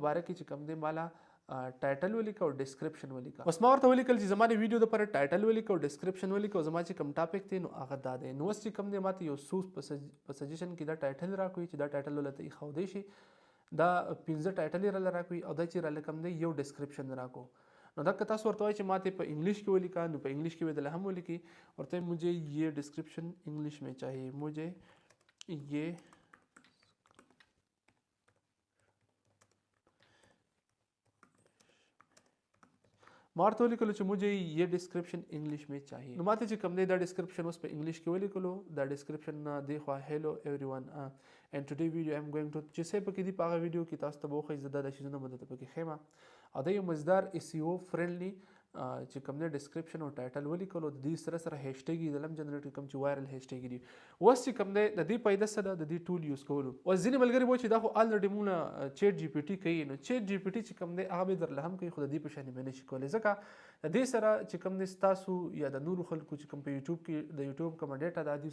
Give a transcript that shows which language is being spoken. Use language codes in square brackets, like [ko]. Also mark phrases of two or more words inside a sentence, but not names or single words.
[ps] باره کې چې کوم دی مالا ټایټل ولیکه او ډسکرپشن ولیکه اوس ما ورته ولیکل چې زما د ویډیو دپاره ټایټل ولیکه او ډسکرپشن ولیکه او زما چې کوم ټاپک دی نو هغه دا دی نو اوس چې کوم دی ماته یو څو په سجیشن کې دا ټایټل راکوي چې دا ټایټل ولته ایښودی شي دا 15 ټایټل یې راله راکوي او دا چې راله کوم دی یو ډسکرپشن راکو نو دا که تاسو ورته وایئ چې ماته په انګلیش کې ولیکه نو په انګلیش کې به دله هم ولیکي ورته [ur] مجھے یہ ډسکرپشن انګلیش میں چاہیے مجھے یہ [ps] ما ورته ولیکلو چې [ur] مجھے یہ ډسکرپشن انګلیش میں چاہیے [ps] نو ماته چې کوم دی دا ډسکرپشن اوس په انګلیش کې ولیکلو دا ډسکرپشن دی خوا [en] hello everyone and today video I'm going to [ps] چې څه پکې دي په هغه ویډیو کې تاسو ته به وښایي زه دا شیزونه به درته پکې ښیم او دا یو مزدار [en] SEO friendly [ps] چې کوم دی ډسکرپشن او ټایټل ولیکلو د دې سره سره هیشټیګ یې د لم جنریټ کوم چې [en] viral hashtag [ps] دي اوس چې کوم دی د دې فایده څه ده د دې ټول یوز کولو اوس ځینې ملګري وایي چې دا خو الریډي مونږ چیټ جی پی ټي کوي نو چیټ جی پی ټي چې کوم دی هغه به درله هم کوي خو د دې په شانې به نشي کولی ځکه د دې سره چې کوم دی ستاسو یا د نورو خلکو چې کوم په یوټیوب کې د یوټیوب کومه ډیټا ده